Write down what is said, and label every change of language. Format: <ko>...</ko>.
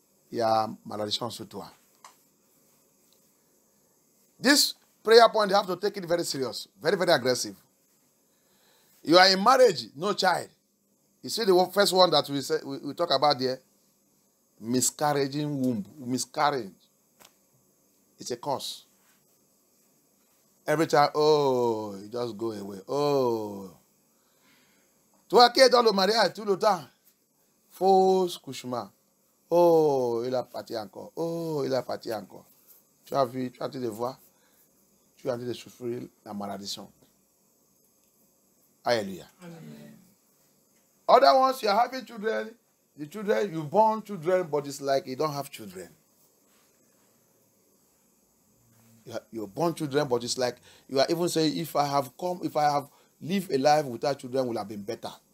<fr>Il y a malédiction sur toi.</fr> <en>This prayer point, you have to take it very serious. Very, very aggressive. You are in marriage, no child. You see the first one that we talk about there? Miscarrying womb. Miscarriage. It's a curse. Every time, oh, it just go away. Oh.</en> <fr>Toi qui es dans le mariage tout le temps, fausse couchement. Oh, il a parti encore. Oh, il a parti encore. Tu as vu, tu as en train de voir, tu es en train de souffrir la malédiction. Alléluia.</fr> <en>Other ones, you are having children. The children, you born children, but it's like you don't have children. You're born children, but it's like you are even saying, if I have lived a life without children, would have been better.</en>